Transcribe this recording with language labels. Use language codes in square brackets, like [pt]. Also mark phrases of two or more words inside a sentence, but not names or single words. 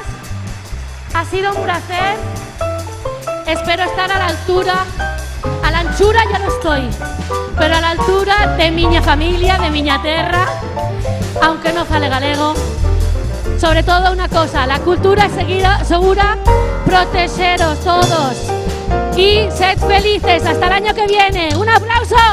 [es] Ha sido un placer. Espero estar a la altura. A la anchura ya no estoy, pero a la altura de [gl] miña familia, de miña terra, [es] aunque no [gl] fale galego. [es] Sobre todo una cosa, la cultura es segura, protexeros todos y sed felices hasta el año que viene. ¡Un aplauso!